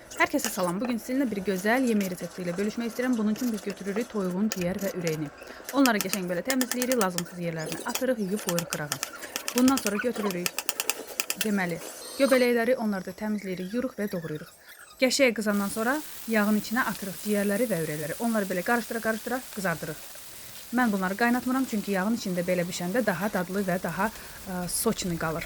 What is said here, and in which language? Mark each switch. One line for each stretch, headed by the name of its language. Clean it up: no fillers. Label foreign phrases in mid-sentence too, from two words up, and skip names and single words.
Azerbaijani: Herkese salam.
Turkish: Bugün sizinle bir güzel yemek reseptiyle bölüşmek istedim.
Azerbaijani: Bunun için biz götürürük toyuğun ciğer ve ürəyini. Onları geçen böyle temizleyirik, lazımsız yerlerini atırıq, yuyub qoyuruq qırağa. Bundan sonra götürürük deməli göbələkləri, onları da təmizləyirik, yuruq və doğrayırıq. Qəşəng qızandan sonra yağın içine atırıq ciğerləri və ürəkləri. Onları belə qarıştıra qızardırıq. Mən bunları qaynatmıram çünkü yağın içinde belə bişəndə daha dadlı və daha soçni qalır.